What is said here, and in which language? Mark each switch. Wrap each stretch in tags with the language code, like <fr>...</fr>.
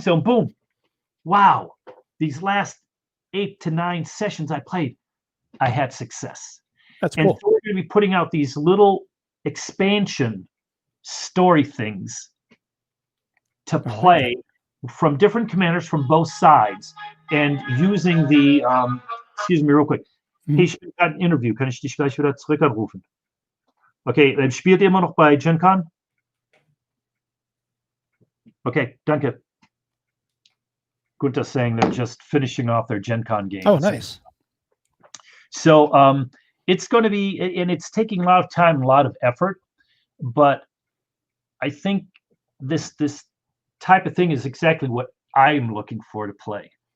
<en>So boom, wow, these last 8 to 9 sessions I played, I had success. That's and cool. So we're going to be putting out these little expansion story things to play from different commanders from both sides, and using the excuse me real quick.</en> <de>Hey, ich bin gerade ein Interview, kann ich dich gleich wieder zurück anrufen? Okay, spielt ihr immer noch bei Gen Con? Okay, danke.</de> <en>Gunther's saying they're just finishing off their Gen Con game. Oh, nice. So it's going to be, and it's taking a lot of time, a lot of effort, but I think this type of thing is exactly what I'm looking for to play.</en>